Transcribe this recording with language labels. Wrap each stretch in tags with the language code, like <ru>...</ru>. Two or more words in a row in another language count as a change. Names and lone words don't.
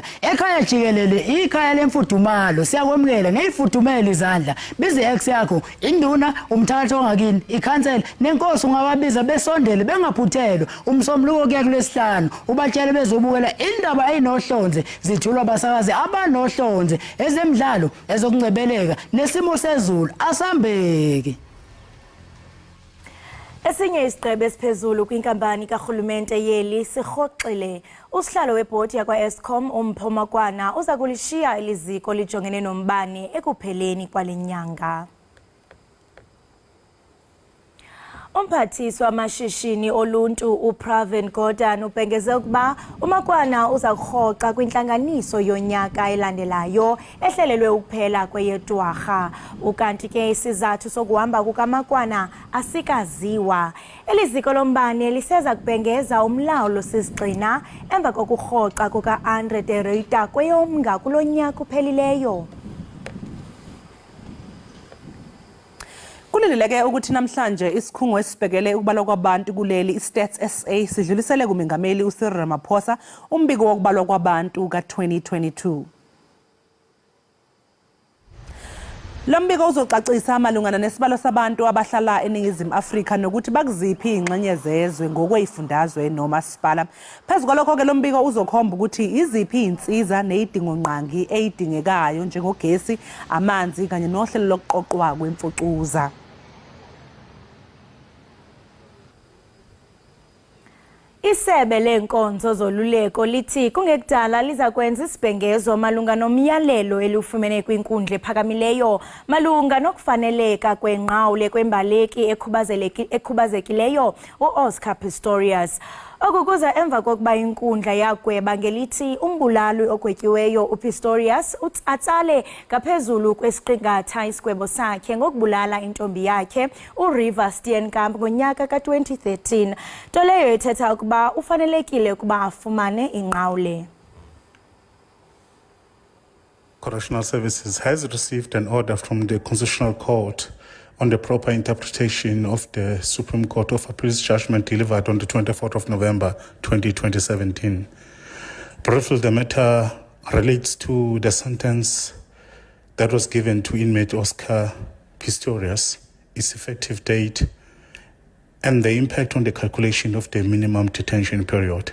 <zu>ekhaya jikelele ikhaya lemfudumalo siyakwemukela ngeyifudumela izandla bize ex yakho induna umthatho ongakini ikhansela nenkosi ungababiza besondele bengaphuthelwa umsombuluko kuya kulesihlanu ubatshele bezobukela indaba eyinohlonze zithulwa abasakazi abanohlonze ezemidlalo ezokungcebeleka nesimo sezulu asambeke.</zu> <xh>Esinye isigqebe esiphezulu kwinkampani karhulumente yeli sirhoxile usihlalo webhodi yakwa-Eskom uMpho Makwana uza kulishiya eliziko lijongene nombane ekupheleni kwale nyanga. Umphathiswa wamashishini oluntu uPravin Gordhan ubhengeze ukuba uMakwana uza kurhoxa kwintlanganiso yonyaka elandelayo ehlelelwe ukuphela kweyeDwarha. Ukanti ke isizathu sokuhamba kukaMakwana asikaziwa. Eliziko lombane liseza kubhengeza umlawulo sisigxina emva kokurhoxa kuka-Andre de Ruyter kweyomnga kulo nyaka uphelileyo.</xh> <zu>Kulileke ukuthi namhlanje isikhungo esibhekele ukubalwa kwabantu kuleli iStats SA sidlulisele kumengameli uCyril Ramaphosa umbiko wokubalwa kwabantu ka-2022. Lo mbiko uzocacisa amalungana nesibalo sabantu abahlala eNingizimu Afrika nokuthi bakuziphi ingxenye zezwe ngokwezifundazwe nomasipala. Phezu kwalokho ke lo mbiko uzokhomba ukuthi iziphi insiza nezidingo nqangi ezidingekayo njengogesi, amanzi kanye nohlelo lokuqoqwa kwemfucuza.</zu> <xh>Isebe lenkonzo zoluleko lithi kungekudala liza kwenza isibhengezo malunga nomyalelo elufumene kwinkundla ephakamileyo malunga nokufaneleka kwenqawule kwembaleki ekhubazekileyo uOscar Pistorius. Oku kuza emva kokuba inkundla yagweba ngelithi umbulali ogwetyiweyo uPistorius atsale ngaphezulu kwesiqingatha isigwebo sakhe ngokubulala intombi yakhe uRiver Steenkamp ngonyaka ka-2013. Nto leyo ethetha ukuba ufanelekile ukuba afumane inqawule.</xh> <en>Correctional Services has received an order from the Constitutional Court on the proper interpretation of the Supreme Court of Appeal's judgment delivered on the 24th of November 2017. Briefly, the matter relates to the sentence that was given to inmate Oscar Pistorius, its effective date, and the impact on the calculation of the minimum detention period.</en>